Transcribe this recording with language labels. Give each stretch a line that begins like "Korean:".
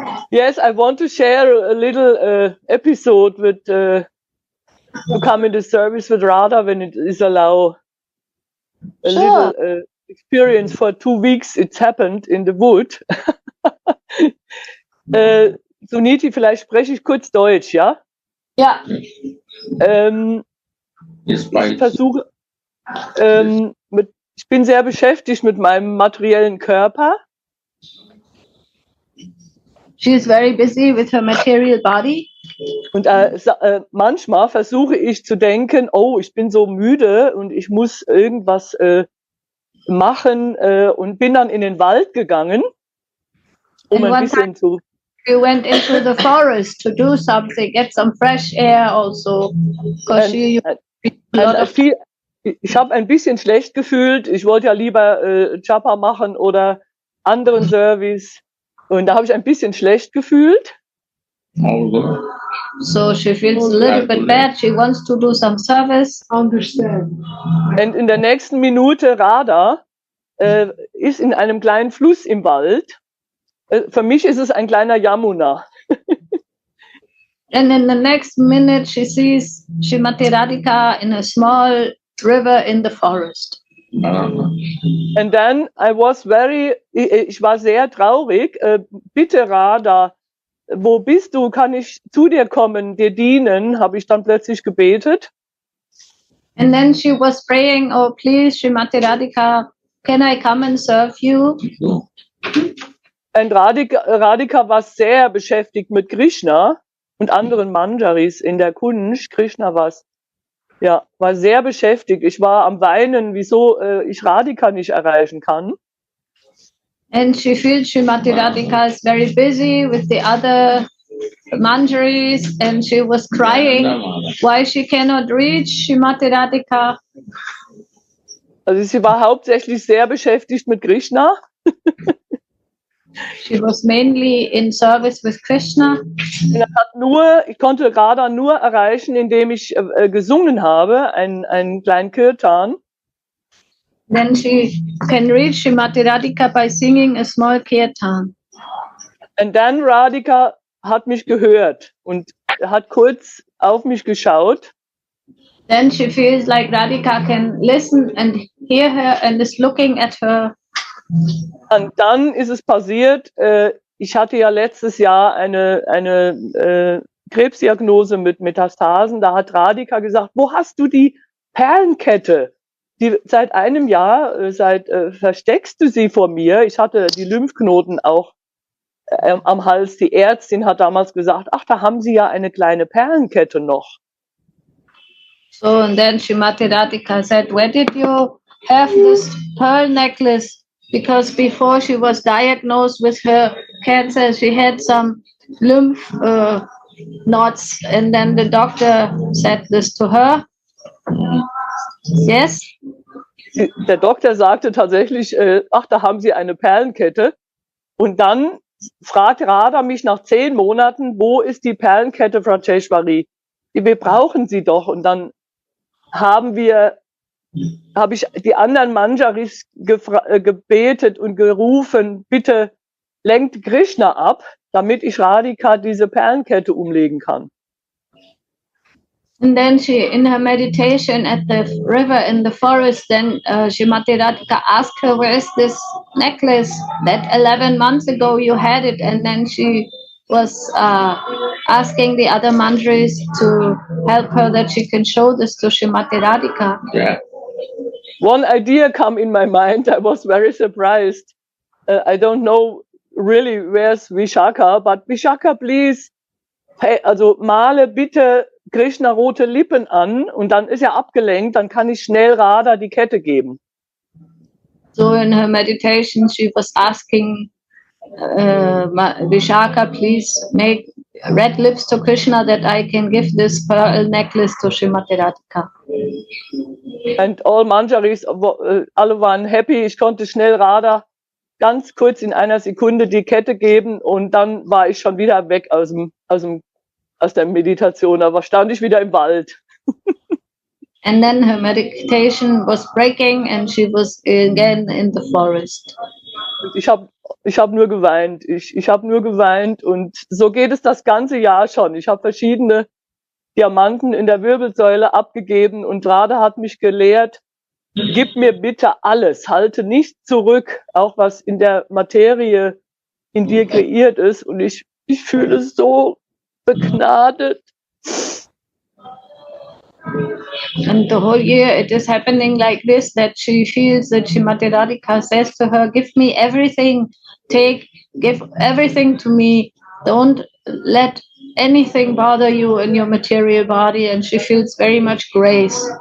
English: Yes, I want to share a little episode with to come into service with Radha when it is allowed. A Sure. little experience for 2 weeks. It's happened in the wood.
German: Suniti, vielleicht spreche ich kurz Deutsch, ja? Ja. Ich versuche, ich bin sehr beschäftigt mit meinem materiellen Körper.
English: She is very busy with her material body.
German: Und manchmal versuche ich zu denken, oh, ich bin so müde und ich muss irgendwas machen und bin dann in den Wald gegangen, um ein bisschen zu...
English: You went into the forest to do something, get some fresh air also.
German: Ich habe ein bisschen schlecht gefühlt. Ich wollte ja lieber Japa machen oder anderen Service. Und da habe ich ein bisschen schlecht gefühlt.
English: So she feels a little bit bad. She wants to do some service. Understand.
German: Und in der nächsten Minute Radha ist in einem kleinen Fluss im Wald. Für mich ist es ein kleiner Yamuna.
English: And in the next minute she sees Srimati Radhika in a small river in the forest. And then
German: ich war sehr traurig. Bitte Radha, wo bist du? Kann ich zu dir kommen, dir dienen? Habe ich dann plötzlich gebetet.
English: And then she was praying, oh please Srimati Radhika, can I come and serve you?
German: Und Radhika war sehr beschäftigt mit Krishna und anderen Manjaris in der Kunsch. Krishna war sehr beschäftigt. Ich war am Weinen, wieso ich Radhika nicht erreichen kann.
English: And she feels Srimati Radhika is very busy with the other manjaris, and she was crying why she cannot reach Srimati Radhika.
German: Also sie war hauptsächlich sehr beschäftigt mit Krishna.
English: She was mainly in service with Krishna.
German: Ich konnte Radha nur erreichen, indem ich gesungen habe, einen kleinen Kirtan.
English: Then she can reach Srimati Radhika by singing a small kirtan.
German: Und dann Radhika hat mich gehört und hat kurz auf mich geschaut.
English: Then she feels like Radhika can listen and hear her and is looking at her.
German: Und dann ist es passiert, ich hatte ja letztes Jahr eine Krebsdiagnose mit Metastasen. Da hat Radhika gesagt, wo hast du die Perlenkette? Die seit einem Jahr, versteckst du sie vor mir? Ich hatte die Lymphknoten auch am Hals. Die Ärztin hat damals gesagt, ach, da haben Sie ja eine kleine Perlenkette noch.
English: So, and then Srimati Radhika said, where did you have this pearl necklace? Because before she was diagnosed with her cancer, she had some lymph knots, and then the doctor said this to her. Yes?
German: Der Doktor sagte tatsächlich, ach, da haben Sie eine Perlenkette. Und dann fragt Radha mich nach 10 Monaten, wo ist die Perlenkette, Franceshwari? Wir brauchen sie doch. Und dann habe ich die anderen Manjaris gebetet und gerufen, bitte lenkt Krishna ab, damit ich Radhika diese Perlenkette umlegen kann.
English: And then she, in her meditation at the river in the forest, then Srimati Radhika asked her, where is this necklace that 11 months ago you had it? And then she was asking the other manjaris to help her that she can show this to Srimati Radhika. Yeah. One idea came in my mind. I was very surprised. I don't know really where's Vishaka, but Vishaka, please, hey,
German: also male bitte Krishna rote Lippen an und dann ist er abgelenkt, dann kann ich schnell Radha die Kette geben.
English: So in her meditation, she was asking Vishaka, please make red lips to Krishna that I can give this pearl necklace to Srimati Radhika. And all Manjaris,
German: alle waren
English: happy.
German: Ich konnte schnell Radha ganz kurz in einer Sekunde die Kette geben und dann war ich schon wieder weg aus der Meditation, aber stand ich wieder im Wald.
English: And then her meditation was breaking and she was again in the forest.
German: Ich hab nur geweint. Ich habe nur geweint und so geht es das ganze Jahr schon. Ich habe verschiedene Diamanten in der Wirbelsäule abgegeben und Radha hat mich gelehrt, gib mir bitte alles, halte nicht zurück, auch was in der Materie in dir kreiert ist. Und ich fühle es so begnadet.
English: And the whole year it is happening like this, that she feels that Srimati Radhika says to her, give me everything, give everything to me, don't let anything bother you in your material body, and she feels very much grace.